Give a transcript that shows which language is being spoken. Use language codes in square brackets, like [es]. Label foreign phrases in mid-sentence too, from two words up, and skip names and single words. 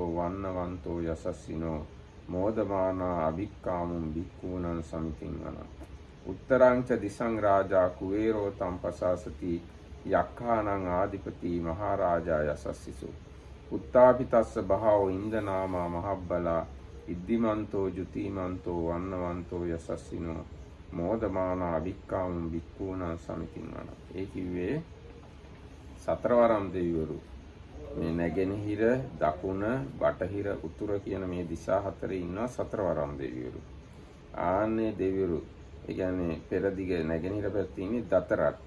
[pi] වන්නවන්තෝ යසස්සිනෝ මෝදමානා අභික්කාමුං භික්ඛූනං සමිතින් වන උත්තරංච දිසං රාජා කුවේරෝ තම් පසාසති යක්ඛානං ආදිපති මහරජා යසස්සිසෝ උත්තාපිතස්ස බහවෝ ඉන්දනාමා මහබ්බලා ඉද්දිමන්තෝ ජුතිමන්තෝ වන්නවන්තෝ යසස්සිනෝ මෝදමානා අභික්කාමුං භික්ඛූනං සමිතින් වන. [si] ඒ කිව්වේ සතරවරම් දෙවිවරු මේ නැගෙනහිර දකුණ බටහිර උතුර කියන මේ දිශා හතරේ ඉන්නවා සතරවරම් දෙවිවරු. ආන්නේ දෙවිවරු ඒ කියන්නේ පෙරදිග නැගෙනහිර පැත්තේ ඉන්නේ දතරට්ට.